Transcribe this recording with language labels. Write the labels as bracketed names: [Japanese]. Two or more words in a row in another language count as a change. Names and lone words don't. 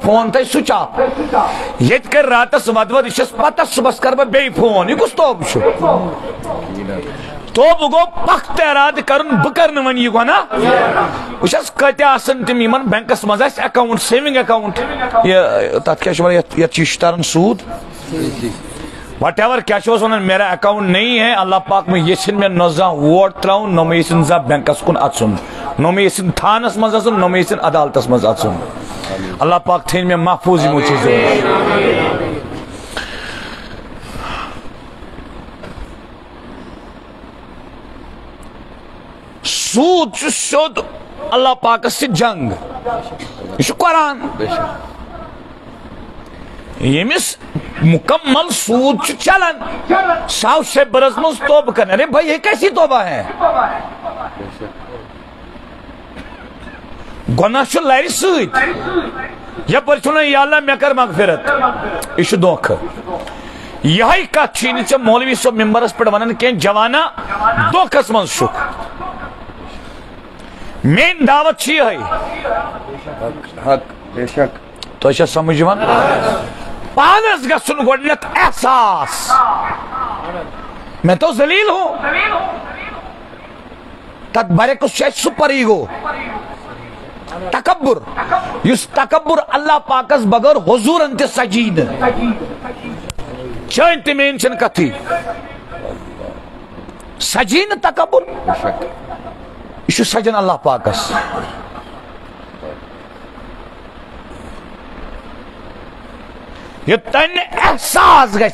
[Kashmiri] فون تھایہِ سُچ آف ییٚتہِ کرِ راتس ودوَد یہِ چھس پتہ صبحس کرٕ بہٕ بیٚیہِ فون یہِ کُس توبہٕ چھُ توبہٕ گوٚو پختہٕ ارادٕ کرُن بہٕ کرٕ نہٕ وۄنۍ یہِ گۄناہ وٕچھ کۭتیاہ آسان تِم یِمن بینکس منٛز آسہِ [English] account saving account [Kashmiri] یہِ تتھ کیٛاہ چھِ ونان یتھ چھِ تران سوٗد [English] what ever [Kashmiri] کیا ونان [Urdu] میرا اکاؤنٹ نہیں ہے [Kashmiri] اللہ پاک میں یژھن میں نہ زانٛہہ ووٹ تراؤن نہ میں یژھن زانٛہہ بینکس کُن اژُن نہ میں یژھن تھانس منٛز اژُن نہ میں یژھن عدالتس منٛز اژُن اللہ پاک تھٲیِن مےٚ محفوٗظ یِمو چیٖزو سوٗد چھُ سیوٚد اللہ پاکس سۭتۍ جنگ یہ چھُ قرآن ییٚمِس مکمل سود چھُ چلان سُہ آو شیٚے برس منٛز توبہٕ کرنہِ [Urdu] ارے بھائی یہ کیسی توبہ ہے [Kashmiri] گۄناہ چھُ لرِ سۭتۍ یپٲرۍ چھُ ونان یا اللہ مےٚ کر مغفرت یہِ چھُ دھوکہٕ یِہے کتھ چھِ نہٕ ژےٚ مولوی صٲب ممبرس پٮ۪ٹھ ونان کینٛہہ جوانا دھوکس منٛز چھُکھ مین دعوت چھِ یِہے تۄہہِ چھا سمجھ یِوان پانس گژھُن گۄڈنٮ۪تھ احساس [Urdu] میں تو ذلیل ہوں [Kashmiri] تتھ برعکس چھُ اَسہِ [English] super ego [Kashmiri] تکبر یُس تکبر اللہ پاکس بغٲر حضوٗرن تہِ سجی نہٕ چٲنۍ تہِ میٲنۍ چھنہٕ کتھٕے سجی نہٕ تکبر یہِ چھُ سجان اللہ پاکس یوٚتانۍ نہٕ احساس